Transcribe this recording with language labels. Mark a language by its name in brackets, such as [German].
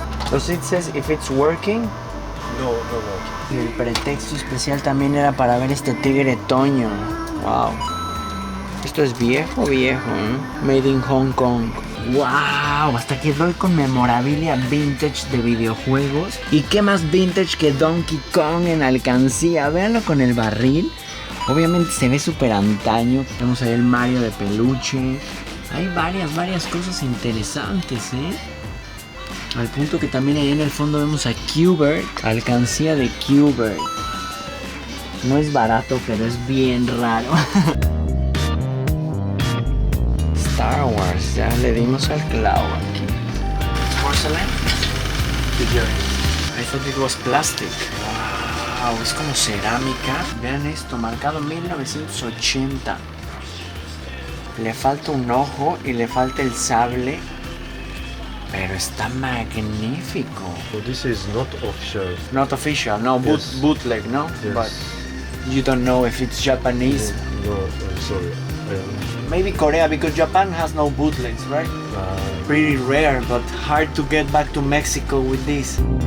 [English] Does it says if it's working? No. [Spanish] Y el pretexto especial también era para ver este tigre Toño. Wow. Esto es viejo, ¿eh? [English] Made in Hong Kong. [Spanish] ¡Wow! Hasta quedó el con memorabilia vintage de videojuegos. ¿Y qué más vintage que Donkey Kong en alcancía? Véanlo con el barril. Obviamente se ve súper antaño. Tenemos ahí el Mario de peluche. Hay varias cosas interesantes, ¿eh? Al punto que también ahí en el fondo vemos a Q*bert. Alcancía de Q*bert. No es barato, pero es bien raro. Star Wars, ya le dimos al clavo aquí. [English] Porcelain? I thought it was plastic. [Spanish] Wow, es como cerámica. Vean esto, marcado 1980. Le falta un ojo y le falta el sable, pero está magnífico. [English] So this is not official. Not official, no, Yes. bootleg, no? Yes. But you don't know if it's Japanese. No, I'm sorry. Maybe Korea, because Japan has no bootlegs, right? Pretty rare, but hard to get back to Mexico with this.